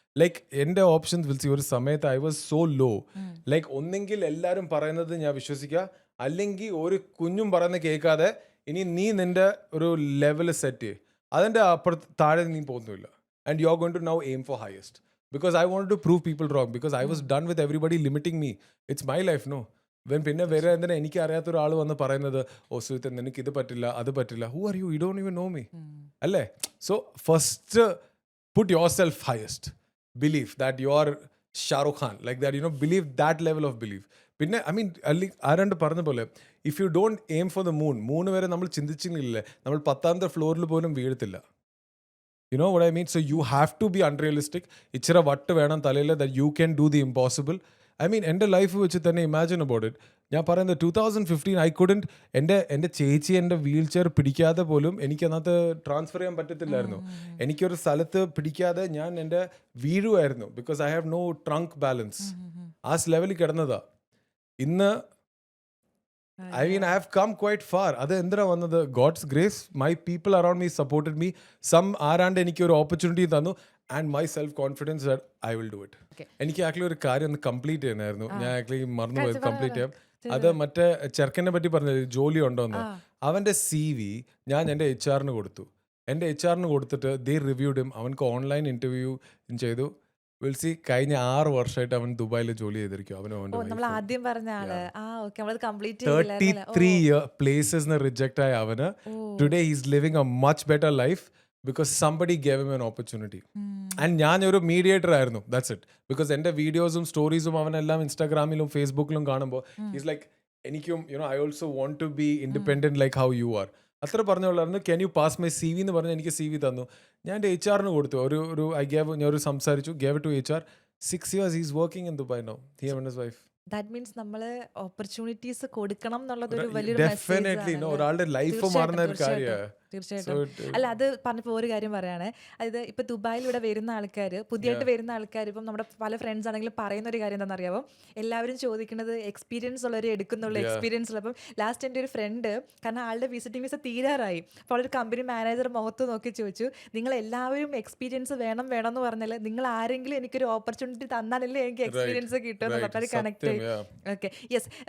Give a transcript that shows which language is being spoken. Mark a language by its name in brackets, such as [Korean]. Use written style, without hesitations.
[Malayalam] Like എൻ്റെ options വിളിച്ച് ഒരു സമയത്ത് [English] I was so low. [Malayalam] Like ഒന്നെങ്കിൽ എല്ലാവരും പറയുന്നത് ഞാൻ വിശ്വസിക്കുക, അല്ലെങ്കിൽ ഒരു കുഞ്ഞും പറയുന്നത് കേൾക്കാതെ ഇനി നീ നിൻ്റെ ഒരു ലെവൽ സെറ്റ് ചെയ്യും, അതിൻ്റെ അപ്പുറത്ത് താഴെ നീ പോകുന്നില്ല. [English] And you are going to now aim for highest because I want to prove people wrong because I was done with everybody limiting me. It's my life no. [Malayalam] പിന്നെ വേറെ എന്തിനാ എനിക്ക് അറിയാത്ത ഒരാൾ വന്ന് പറയുന്നത്, ഓ സുഹൃത്ത് നിനക്ക് ഇത് പറ്റില്ല അത് പറ്റില്ല. [English] Who are you? You don't even know me അല്ലേ? So first put yourself highest. Believe that you are Shah Rukh Khan, like that, believe that level of belief. [Malayalam] പിന്നെ ഐ മീൻ ആരാണ്ട് പറഞ്ഞ പോലെ [English] if you don't aim for the moon [Malayalam] വരെ നമ്മൾ ചിന്തിച്ചില്ലേ, നമ്മൾ 10th ഫ്ലോറിൽ പോലും വീഴത്തില്ല. [English] You know what I mean? So you have to be unrealistic. [Malayalam] ഇച്ചിരി വട്ട് വേണം തലയിൽ, [English] that you can do the impossible. [Malayalam] I mean എൻ്റെ ലൈഫ് വെച്ച് തന്നെ [English] Imagine about it. [Malayalam] ഞാൻ പറയുന്നത് 2015 [English] I couldn't, [Malayalam] എൻ്റെ ചേച്ചി എൻ്റെ വീൽ ചെയർ പിടിക്കാതെ പോലും എനിക്ക് അതിനകത്ത് ട്രാൻസ്ഫർ ചെയ്യാൻ പറ്റത്തില്ലായിരുന്നു. എനിക്കൊരു സ്ഥലത്ത് പിടിക്കാതെ ഞാൻ എൻ്റെ വീഴുമായിരുന്നു [English] Because I have no trunk balance. [Malayalam] ആ ലെവലിൽ കിടന്നതാ. [English] ഇന്ന് I mean, I have come quite far. [Malayalam] അത് എന്തിനാ വന്നത്? [English] God's grace. My people around me supported me. Some [Malayalam] ആരാണ്ട് എനിക്ക് ഒരു ഓപ്പർച്യൂണിറ്റി തന്നു [English] And my self confidence that I will do it. [Malayalam] എനിക്ക് ആക്ച്വലി ഒരു കാര്യം ഒന്ന് കംപ്ലീറ്റ് ചെയ്യണമായിരുന്നു. ഞാൻ ആക്ച്വലി മറന്നുപോയത് കംപ്ലീറ്റ് ചെയ്യാം. അത് മറ്റേ ചെറുക്കനെ പറ്റി പറഞ്ഞത്, ജോലി ഉണ്ടോന്ന്. അവൻ്റെ CV ഞാൻ എൻ്റെ HR കൊടുത്തു. എൻ്റെ HR കൊടുത്തിട്ട് [English] They reviewed him. [Malayalam] അവൻക്ക് ഓൺലൈൻ ഇൻ്റർവ്യൂ ചെയ്തു. വിൽസി കഴിഞ്ഞ 6 വർഷമായിട്ട് അവൻ ദുബായിൽ ജോലി ചെയ്തിരിക്കും. നമ്മൾ ആദ്യം പറഞ്ഞ ആള്. [English] 33 places reject ആയ അവന് today he's living a much better life because somebody gave him an opportunity. [Malayalam] And ഞാനൊരു മീഡിയേറ്റർ ആയിരുന്നു. [English] That's it. [Malayalam] ബിക്കോസ് എൻ്റെ വീഡിയോസും സ്റ്റോറീസും അവനെല്ലാം ഇൻസ്റ്റാഗ്രാമിലും ഫേസ്ബുക്കിലും കാണുമ്പോൾ ഈസ് ലൈക്ക് എനിക്കും [English] I also want to be independent like how you are. [Malayalam] അത്ര പറഞ്ഞോളായിരുന്നു. [English] can you pass my CV [Malayalam] എന്ന് പറഞ്ഞ് എനിക്ക് CV തന്നു. ഞാൻ എൻ്റെ HR കൊടുത്തു. ഞാൻ സംസാരിച്ചു, [English] Gave to HR. 6 years he's working in Dubai now, he and his wife. [Malayalam] That means നമ്മൾ ഓപ്പർച്യൂണിറ്റീസ് കൊടുക്കണം എന്നുള്ളതൊരു വലിയൊരു ഡെഫിനറ്റ്ലി ഒരാളുടെ ലൈഫ് മാറുന്ന ഒരു കാര്യമാണ്. തീർച്ചയായിട്ടും. അല്ല, അത് പറഞ്ഞപ്പോൾ ഒരു കാര്യം പറയുകയാണ്. അതായത് ഇപ്പം ദുബായിൽ ഇവിടെ വരുന്ന ആൾക്കാർ, പുതിയതായിട്ട് വരുന്ന ആൾക്കാർ, ഇപ്പം നമ്മുടെ പല ഫ്രണ്ട്സ് ആണെങ്കിലും പറയുന്ന ഒരു കാര്യം എന്താണെന്നറിയാമോ? എല്ലാവരും ചോദിക്കുന്നത് എക്സ്പീരിയൻസ് ഉള്ളവർ എടുക്കുന്നുള്ള എക്സ്പീരിയൻസ് ഉള്ള. അപ്പം ലാസ്റ്റ് എൻ്റെ ഒരു ഫ്രണ്ട്, കാരണം ആളുടെ വിസിറ്റിംഗ് വിസ തീരാറായി, അപ്പോൾ ഒരു കമ്പനി മാനേജർ മുഖത്ത് നോക്കി ചോദിച്ചു, നിങ്ങൾ എല്ലാവരും എക്സ്പീരിയൻസ് വേണം എന്ന് പറഞ്ഞാൽ നിങ്ങൾ ആരെങ്കിലും എനിക്കൊരു ഓപ്പർച്യൂണിറ്റി തന്നാലല്ലേ എനിക്ക് എക്സ്പീരിയൻസ് കിട്ടുമെന്ന് പറഞ്ഞാൽ കണക്ട്. [English] Okay, yes.